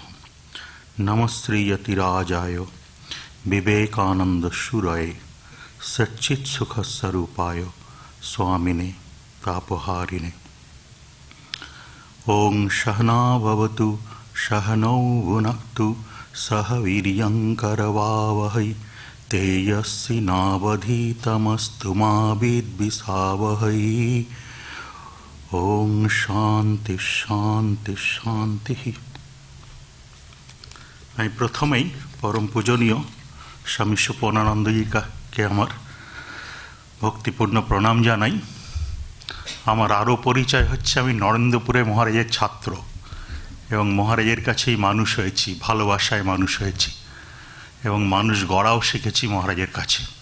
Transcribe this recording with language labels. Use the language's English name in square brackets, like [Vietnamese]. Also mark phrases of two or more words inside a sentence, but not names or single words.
[Sanskrit] নমশ্রীয়তিরাজায় বিবেকানন্দশূরয়ে সচ্চিৎসুখস্বরূপায় স্বামিনে তাপহারিণে। ওং সহনা ভবতু সহনৌ ভুনক্তু সহ বীর্যং করবাবহৈ তেজস্বি নাবধীতমস্তু মা বিদ্বিষাবহৈ। ওং শান্তি শান্তি শান্তি। [Bangla] আমি প্রথমেই পরম পূজনীয় স্বামী সুপর্ণানন্দজিকে আমার ভক্তিপূর্ণ প্রণাম জানাই। আমার আরও পরিচয় হচ্ছে, আমি নরেন্দ্রপুরে মহারাজের ছাত্র এবং মহারাজের কাছেই মানুষ হয়েছি, ভালোবাসায় মানুষ হয়েছি এবং মানুষ গড়াও শিখেছি মহারাজের কাছে।